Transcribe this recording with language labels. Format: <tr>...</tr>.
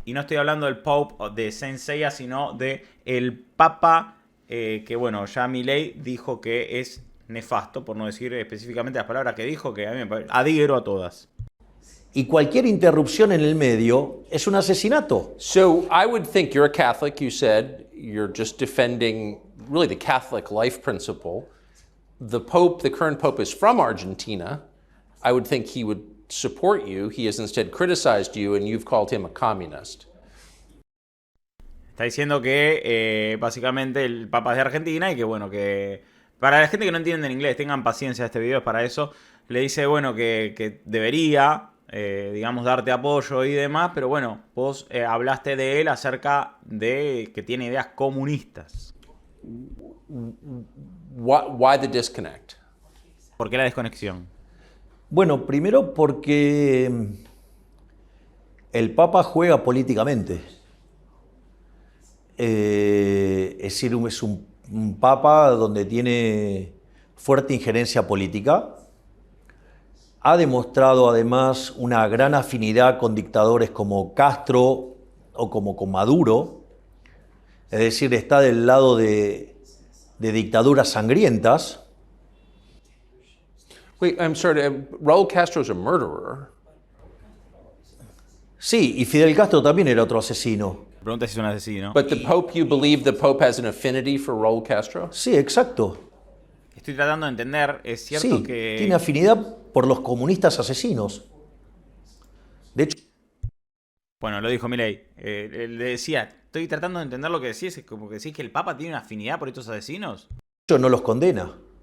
<es>Y no estoy hablando del Pope de Saint Seiya, sino de el Papa, que bueno, ya Milei dijo que es nefasto, por no decir específicamente las palabras que dijo, que a mí me parece, adhiero a todas. Y cualquier interrupción en el medio es un asesinato.</es> <en>So I would think you're a Catholic, you said, you're just defending really the Catholic life principle. The Pope, the current Pope, is from Argentina. I would think he would support you. He has instead criticized you and you've called him a communist.</en> <es>Está diciendo que básicamente el Papa es de Argentina y que bueno, que para la gente que no entiende en inglés, tengan paciencia, este video es para eso. Le dice, bueno, que debería, digamos, darte apoyo y demás, pero bueno, vos hablaste de él acerca de que tiene ideas comunistas.</es> <en>Why the disconnect?</en> <es>¿Por qué la desconexión? Bueno, primero porque el Papa juega políticamente. Es decir, es un Papa donde tiene fuerte injerencia política. Ha demostrado además una gran afinidad con dictadores como Castro o como con Maduro. Es decir, está del lado de dictaduras sangrientas.</es> <en>Wait, I'm sorry, Raúl Castro is a murderer.</en> <es>Sí, y Fidel Castro también era otro asesino. Pregunta si es un asesino.</es> <en>But the Pope, you believe the Pope has an affinity for Raúl Castro?</en> <es>Sí, exacto. Estoy tratando de entender, es cierto Sí, que... tiene afinidad por los comunistas asesinos. De hecho... Bueno, lo dijo Milei. Le decía, estoy tratando de entender lo que decís, es como que decís que el Papa tiene una afinidad por estos asesinos. No los condena.</es>